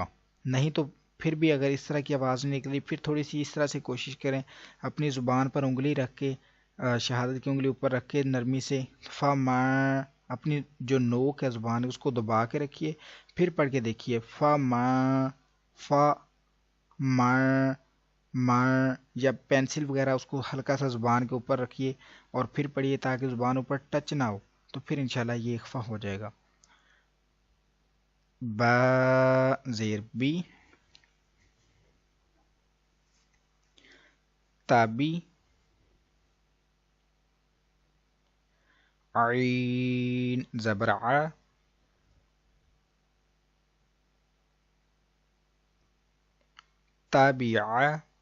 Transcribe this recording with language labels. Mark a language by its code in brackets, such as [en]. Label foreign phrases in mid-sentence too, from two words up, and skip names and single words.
[ur] نہیں تو پھر بھی اگر اس طرح کی آواز نہیں نکلی، پھر تھوڑی سی اس طرح سے کوشش کریں، اپنی زبان پر انگلی رکھ کے، شہادت کی انگلی اوپر رکھ کے نرمی سے فمن، اپنی جو نوک ہے زبان اس کو دبا کے رکھیے، پھر پڑھ کے دیکھیے فمن، فا مر، مر، یا پینسل وغیرہ اس کو ہلکا سا زبان کے اوپر رکھیے اور پھر پڑھیے تاکہ زبان اوپر ٹچ نہ ہو، تو پھر انشاءاللہ یہ اخفا ہو جائے گا. با زیر بی، تابی، عین زبر ع، تابع،